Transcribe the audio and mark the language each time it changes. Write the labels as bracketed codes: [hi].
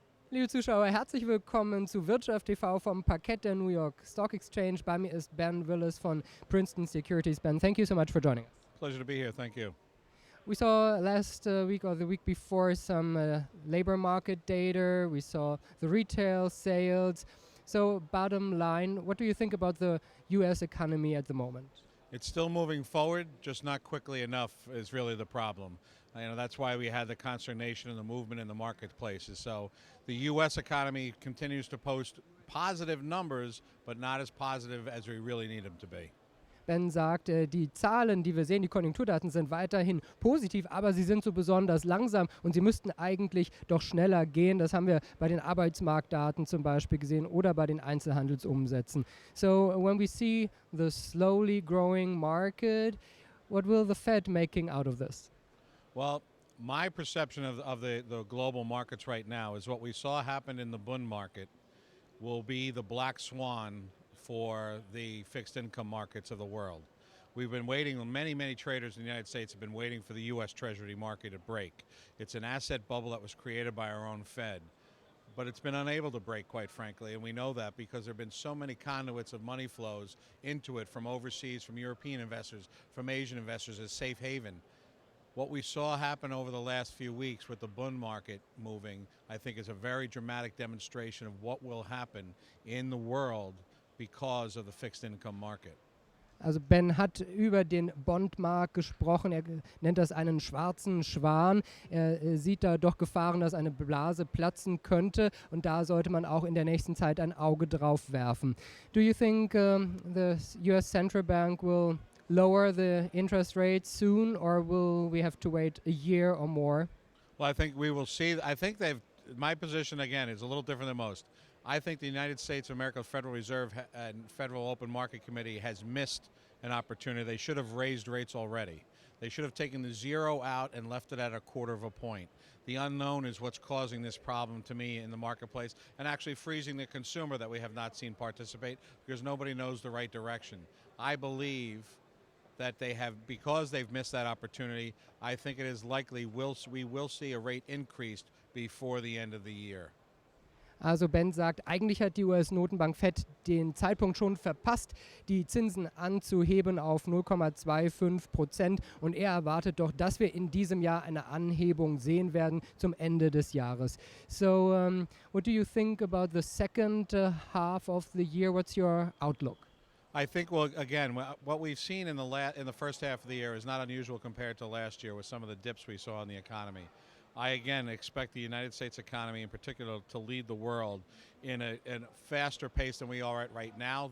[de] Liebe Zuschauer, herzlich willkommen zu Wirtschaft TV vom Parkett der New York Stock Exchange. Bei mir ist Ben Willis von Princeton Securities. [en] Ben, thank you so much for joining us. Pleasure to be here. Thank you. We saw last week or the week before some labor market data. We saw the retail sales. So bottom line, what do you think about the US economy at the moment? It's still moving forward, just not quickly enough is really the problem. That's why we had the consternation and the movement in the marketplaces. So the U.S. economy continues to post positive numbers, but not as positive as we really need them to be. [de] Ben sagt, die Zahlen, die wir sehen, die Konjunkturdaten sind weiterhin positiv, aber sie sind so besonders langsam und sie müssten eigentlich doch schneller gehen. Das haben wir bei den Arbeitsmarktdaten zum Beispiel gesehen oder bei den Einzelhandelsumsätzen. [en] So when we see the slowly growing market, what will the Fed making out of this? Well, my perception of the global markets right now is what we saw happen in the bond market will be the black swan for the fixed income markets of the world. We've been waiting, many traders in the United States have been waiting for the U.S. Treasury market to break. It's an asset bubble that was created by our own Fed, but it's been unable to break, quite frankly, and we know that because there have been so many conduits of money flows into it from overseas, from European investors, from Asian investors as safe haven. What we saw happen over the last few weeks with the bond market moving, I think is a very dramatic demonstration of what will happen in the world because of the fixed income market. [de] Also Ben hat über den Bondmarkt gesprochen, er nennt das einen schwarzen Schwan. Er sieht da doch Gefahren, dass eine Blase platzen könnte und da sollte man auch in der nächsten Zeit ein Auge drauf werfen. [en] Do you think the US Central Bank will lower the interest rates soon or will we have to wait a year or more? Well, I think we will see. I think my position again is a little different than most. I think the United States of America Federal Reserve and Federal Open Market Committee has missed an opportunity. They should have raised rates already. They should have taken the zero out and left it at a quarter of a point. The unknown is what's causing this problem to me in the marketplace and actually freezing the consumer that we have not seen participate because nobody knows the right direction. I believe that because they've missed that opportunity, I think it is likely we will see a rate increase before the end of the year. [de] Also Ben sagt, eigentlich hat die US-Notenbank Fed den Zeitpunkt schon verpasst, die Zinsen anzuheben auf 0,25% und er erwartet doch, dass wir in diesem Jahr eine Anhebung sehen werden zum Ende des Jahres. [en] So, what do you think about the second half of the year? What's your outlook? I think, well, again, what we've seen in the first half of the year is not unusual compared to last year with some of the dips we saw in the economy. I, again, expect the United States economy in particular to lead the world in a faster pace than we are at right now.